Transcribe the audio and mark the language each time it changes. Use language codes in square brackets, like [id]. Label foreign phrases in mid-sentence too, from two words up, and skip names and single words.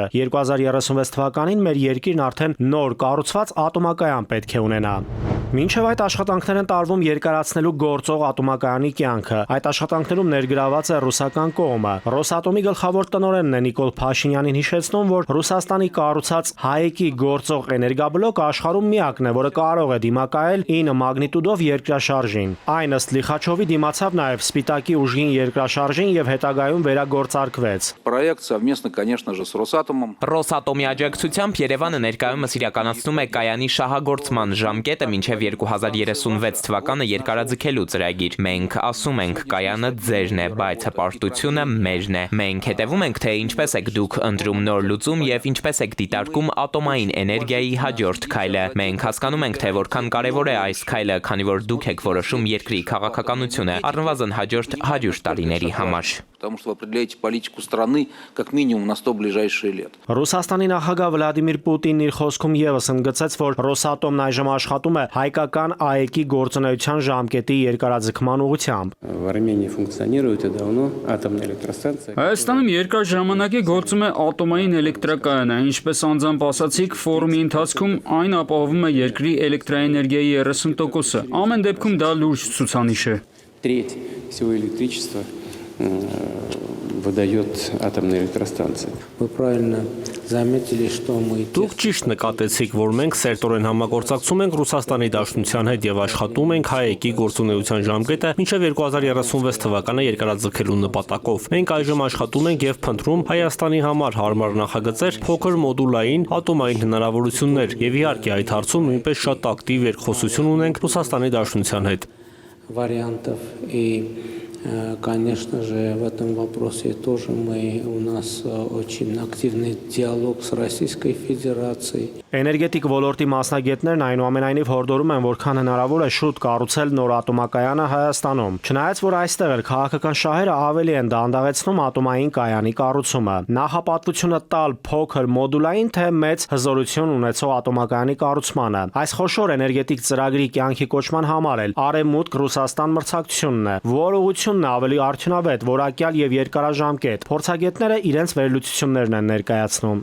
[hy] 2036 թվականին մեր երկիրն արդեն նոր կառուցված ատոմակայան պետք է ունենա։ Մինչև այդ աշխատանքներ են տարվում երկարացնելու գործող ատոմակայանի կյանքը։ Այդ աշխատանքներում ներգրաված է ռուսական կողմը։ Ռոսատոմի գլխավոր տնօրենն է Նիկոլ Փաշինյանին հիշեցնում, որ Ռուսաստանի կառուցած ՀԱԵԿ-ի գործող էներգաբլոկը աշխարհում միակն է, որը կարող է դիմակայել 9 մագնիտուդով երկրաշարժին։ Այն ըստ Լիխաչովի դիմացավ նաև Սպիտակի ուժգին երկրաշարժին եւ հետագայում վերագործարկվեց։ [ru] Проект совместно, конечно же, с Росатомом։ [hy] Ռոսատոմի աջակցությամբ Երևանը ներկայումս իրականացնում է կայանի շահագործման ժամկետը մինչև 2036 թվականը երկարաձգելու ծրագիր։ Մենք ասում ենք, կայանը ձերն է, բայց հպարտությունը մերն է։ Մենք հետևում ենք, թե ինչպես եք դուք ընտրում նոր լուծում եւ ինչպես եք դիտարկում ատոմային էներգիայի հաջորդ քայլը։ Մենք հասկանում ենք, թե որքան կարևոր է այս քայլը, քանի որ դուք եք որոշում երկրի քաղաքականությունը, առնվազն հաջորդ 100 տարիների համար։ [ru] Потому что вы определяете политику страны как минимум на 100 ближайшие лет։ [hy] Ռուսաստանի նախագահ Վլադիմիր Պուտինն իր խոսքում եւս ընդգծեց, որ Ռոսատոմն այժմ աշխատում է հայկական ԱԵԿ-ի գործունեության ժամկետի երկարաձգման ուղղությամբ։ Հայաստանում երկար ժամանակ է գործում է ատոմային էլեկտրակայանը, ինչպես անձամբ ասացիք, ֆորումի ընթացքում այն ապահովում է երկրի էլեկտրաէներգիայի 30%-ը։ Ամեն դեպքում դա լուրջ ցուցանիշ է։ [ru] Выдает атомная электростанция. Вы правильно заметили, что мы... [hy] Դուք ճիշտ նկատեցիք, որ մենք սերտորեն համագործակցում ենք Ռուսաստանի Դաշնության հետ եւ աշխատում ենք ՀԱԵԿ-ի գործունեության ժամկետը մինչեւ 2036 թվականը երկարաձգելու նպատակով։ Մենք այժմ աշխատում ենք եւ փնտրում Հայաստանի համար հարմար նախագծեր, փոքր մոդուլային ատոմային հնարավորություններ եւ իհարկե այդ հարցում նույնպես շատ ակտիվ երկխոսություն ունենք Ռուսաստանի Դաշնության հետ։ [ru] Вариантов и конечно же, в этом вопросе тоже у нас очень активный диалог с Российской Федерацией. [hy] Էներգետիկ ոլորտի մասնագետներն այնուամենայնիվ հորդորում են, որքան հնարավոր է շուտ կառուցել նոր ատոմակայանը Հայաստանում։ Չնայած որ այստեղ էլ քաղաքական շահերը ավելի են դանդաղեցնում ատոմային կայանի կառուցումը։ Նախապատվությունը տալ փոքր մոդուլային թե մեծ հզորություն ունեցող ատոմակայանի կառուցմանը։ Այս խոշոր էներգետիկ ծրագրի կյանքի կոչման համար էլ Արևմուտք Ռուսաստան մրցակցությունն է, որ ուղղությունն ավելի արդյունավետ, որակյալ եւ երկարաժամկետ։ Փորձագետները իրենց վերլուծություններն են ներկայացնում։